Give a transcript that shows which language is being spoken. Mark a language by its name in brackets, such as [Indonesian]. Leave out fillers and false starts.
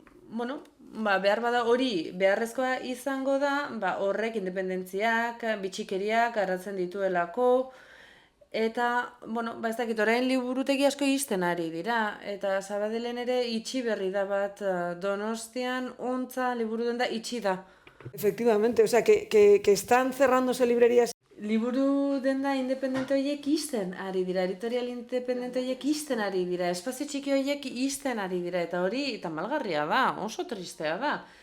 [Basque] behar bada hori beharrezkoa izango da, horrek independentziak, bitxikeriak garatzen dituelako, eta, ez dakit, orain liburutegi asko izten ari dira, eta Sabadellen ere itxi berri da bat Donostian, ontza liburu denda itxi da. [Spanish] Efectivamente, que están cerrándose librerías. [Basque] Liburu denda independente horiek izten ari dira, editorial independente horiek izten ari dira, espazio txiki horiek izten ari dira, eta hori tamalgarria da, oso tristea da.